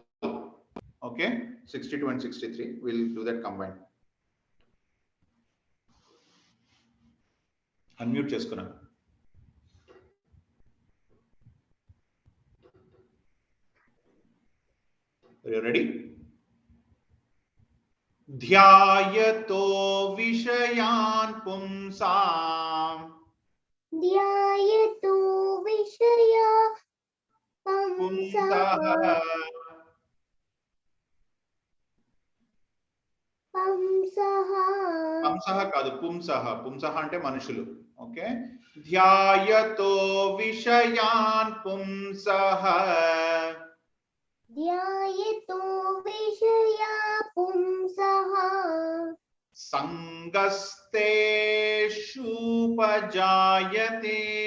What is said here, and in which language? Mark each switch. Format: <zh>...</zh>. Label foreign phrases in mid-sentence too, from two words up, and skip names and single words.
<en>Okay, 62 and 63. We'll do that combined.</en> <te>Unmute చేసుకున్నాను.</te> <en>Are you ready?</en> <sa>ध्यायतो विषयान् पुंसाम् ध्यायतो विषया पुंसः पुंसः</sa> <te>కాదు పుంసః అంటే మనుషులు.</te> <sa>ఓకే, ध्यायतो विषयान् पुंसः ध्यायतो विषया पुंसः సంగస్తేషూపజాయతే</sa>